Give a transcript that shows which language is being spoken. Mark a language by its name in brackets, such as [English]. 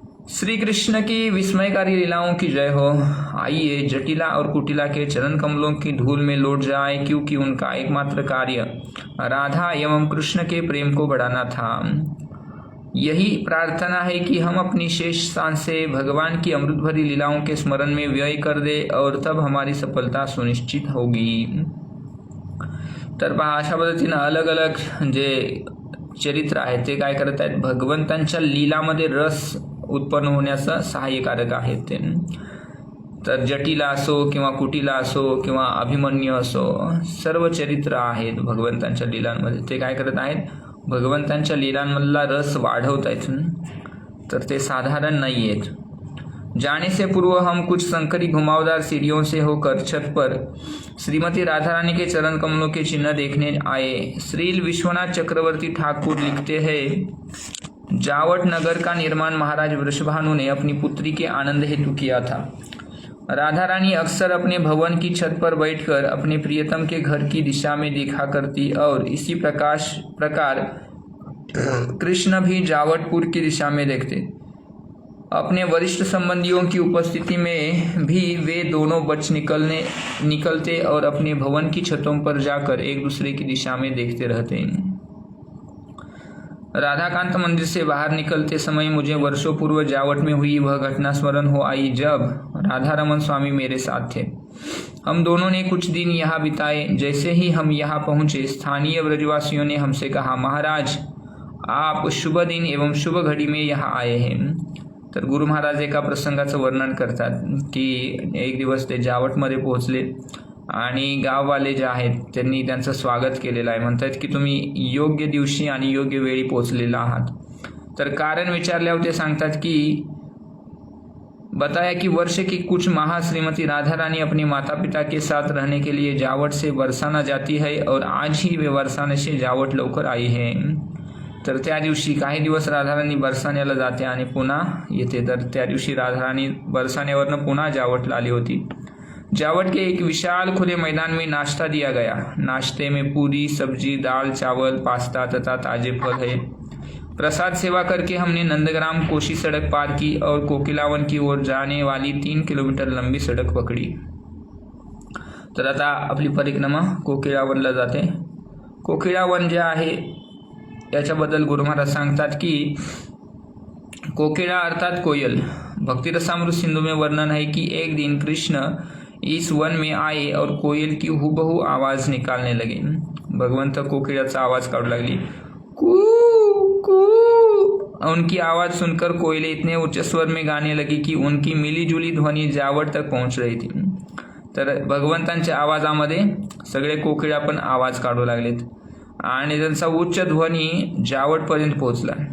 [Hindi] श्री कृष्ण की विस्मयकारी लीलाओं की जय हो। आइए जटिला और कुटिला के चरण कमलों की धूल में लौट जाए, क्योंकि उनका एकमात्र कार्य राधा एवं कृष्ण के प्रेम को बढ़ाना था। यही प्रार्थना है कि हम अपनी शेष सांस से भगवान की अमृत भरी लीलाओं के स्मरण में व्यय कर दे और तब हमारी सफलता सुनिश्चित होगी। [Marathi] तर पहा अशा पद्धतीनं अलग अलग जे चरित्र आहे ते काय करत आहेत, भगवंतांच्या लीलामध्ये रस उत्पन्न होण्याचं सहाय्यकारक आहेत ते। तर जटिला असो किंवा कुटिला असो किंवा अभिमन्यू असो, सर्व चरित्र आहेत भगवंतांच्या लीलांमध्ये। ते काय करत आहेत, भगवंतांच्या लीलांमधला रस वाढवत आहेत। तर ते साधारण नाही आहेत। [Hindi] जाने से पूर्व हम कुछ संकरी घुमावदार सीढ़ियों से होकर छत पर श्रीमती राधा रानी के चरण कमलों के चिन्ह देखने आए। श्रील विश्वनाथ चक्रवर्ती ठाकुर लिखते हैं, जावट नगर का निर्माण महाराज वृषभानु ने अपनी पुत्री के आनंद हेतु किया था। राधा रानी अक्सर अपने भवन की छत पर बैठकर अपने प्रियतम के घर की दिशा में देखा करती और इसी प्रकार कृष्ण भी जावटपुर की दिशा में देखते। अपने वरिष्ठ संबंधियों की उपस्थिति में भी वे दोनों बच निकलते और अपने भवन की छतों पर जाकर एक दूसरे की दिशा में देखते रहते। राधाकांत मंदिर से बाहर निकलते समय मुझे वर्षों पूर्व जावट में हुई वह घटना स्मरण हो आई जब राधा रमन स्वामी मेरे साथ थे। हम दोनों ने कुछ दिन यहाँ बिताए। जैसे ही हम यहाँ पहुँचे, स्थानीय ब्रजवासियों ने हमसे कहा, महाराज आप शुभ दिन एवं शुभ घडी में यहाँ आए हैं. [Marathi] तर गुरु महाराज एका प्रसंगाचं वर्णन करतात की एक दिवस ते जावटमध्ये पोहोचले आणि गाववाले जे आहेत त्यांनी त्यांचं स्वागत केलेलं आहे. म्हणतात की तुम्ही योग्य दिवशी आणि योग्य वेळी पोहोचलेला आहात. तर कारण विचारल्यावर ते सांगतात की [Hindi] बताया कि वर्ष की कुछ माह श्रीमती राधा रानी अपने माता पिता के साथ रहने के लिए जावट से बरसाना जाती है और आज ही वे बरसाने से जावट लवकर आई है. [Marathi] तर त्या दिवशी काही दिवस राधाराणी बरसाण्याला जाते आणि पुन्हा येते. तर त्या दिवशी राधाराणी बरसाण्यावरनं पुन्हा जावटला आली होती. [Hindi] जावट के एक विशाल खुले मैदान में नाश्ता दिया गया. नाश्ते में पूरी सब्जी दाल चावल पास्ता तथा ताजे फल है. प्रसाद सेवा करके हमने नंदग्राम कोशी सड़क पार की और कोकिलावन की ओर जाने वाली 3 किलोमीटर लंबी सड़क पकड़ी. [Marathi] तर आता आपली परिक्रमा कोकिलावनला जाते. कोकिलावन जे आहे याच्याबद्दल गुरु महाराज सांगतात की कोकिला अर्थात कोयल. [Hindi] भक्ति रसामृत सिंधु में वर्णन है कि एक दिन कृष्ण इस वन में आए और कोयल की हुबहू आवाज निकालने लगे. [Marathi] भगवंत कोकिलाचा आवाज काढू लागली. कू कू. [Hindi] उनकी आवाज सुनकर कोयले इतने उच्च स्वर में गाने लगी कि उनकी मिलीजुली ध्वनि जावट तक पहुंच रही थी. [Marathi] तर भगवंतांच्या आवाजामध्ये सगळे कोकिळा पण आवाज काढू लागलेत आणि त्यांचा उच्च ध्वनी जावटपर्यंत पहुंचला.